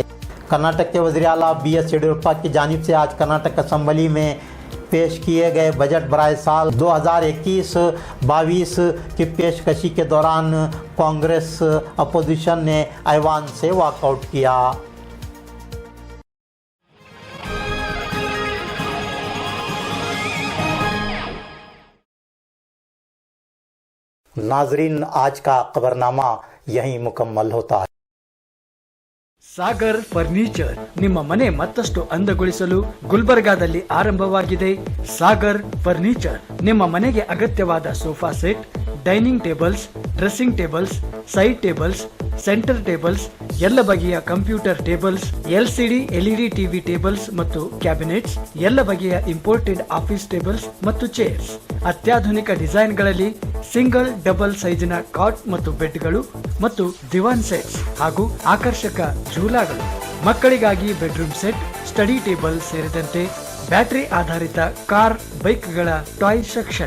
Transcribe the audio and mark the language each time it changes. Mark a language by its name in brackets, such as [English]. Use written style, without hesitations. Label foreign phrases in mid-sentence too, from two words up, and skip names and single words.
[Urdu] کرناٹک کے وزیر اعلیٰ BS یدیورپا کی جانب سے آج کرناٹک اسمبلی میں پیش کیے گئے بجٹ برائے سال 2021-22 کی پیشکشی کے دوران کانگریس اپوزیشن نے ایوان سے واک آؤٹ کیا. ناظرین، آج کا خبرنامہ یہیں مکمل ہوتا ہے. [Kannada] ಸಾಗರ್ ಫರ್ನಿಚರ್ ನಿಮ್ಮ ಮನೆ ಮತ್ತಷ್ಟು ಅಂದಗೊಳಿಸಲು ಗುಲ್ಬರ್ಗಾದಲ್ಲಿ ಆರಂಭವಾಗಿದೆ. ಸಾಗರ್ ಫರ್ನಿಚರ್ ನಿಮ್ಮ ಮನೆಗೆ ಅಗತ್ಯವಾದ [English] sofa set, dining tables, dressing tables, side tables, center [Kannada] ಟೇಬಲ್ಸ್, ಎಲ್ಲ ಬಗೆಯ [English] computer tables, LCD LED TV tables [Kannada] ಮತ್ತು ಕ್ಯಾಬಿನೆಟ್ಸ್, ಎಲ್ಲ ಬಗೆಯ [English] imported office tables [Kannada] ಮತ್ತು ಚೇರ್ಸ್, ಅತ್ಯಾಧುನಿಕ ಡಿಸೈನ್ಗಳಲ್ಲಿ [English] single double [Kannada] ಸೈಜಿನ ಕಾಟ್ ಮತ್ತು ಬೆಡ್ಗಳು ಮತ್ತು [English] diwan sets [Kannada] ಹಾಗೂ ಆಕರ್ಷಕ ಝೂಲಾಗಳು, ಮಕ್ಕಳಿಗಾಗಿ [English] bedroom set, study table [Kannada] ಸೇರಿದಂತೆ ಬ್ಯಾಟರಿ ಆಧಾರಿತ ಕಾರ್, ಬೈಕ್ಗಳ [English] toy section.